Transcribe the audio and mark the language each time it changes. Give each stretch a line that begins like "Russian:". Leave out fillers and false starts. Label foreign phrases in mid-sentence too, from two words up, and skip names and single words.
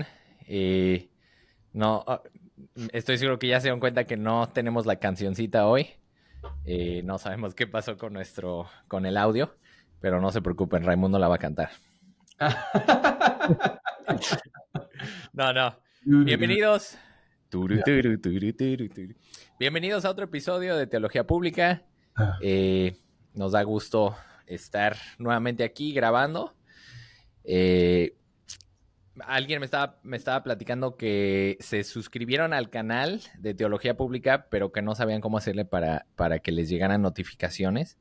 Spanish: Eh, no, estoy seguro que ya se dieron cuenta que no tenemos la cancioncita hoy. No sabemos qué pasó con el audio, pero no se preocupen, Raimundo la va a cantar. No, no. Bienvenidos. Turu, Ya. turu, turu, turu, turu. Bienvenidos a otro episodio de Teología Pública. Eh, Nos da gusto estar nuevamente aquí grabando. Eh, Alguien me estaba platicando que se suscribieron al canal de Teología Pública, pero que no sabían cómo hacerle para que les llegaran notificaciones.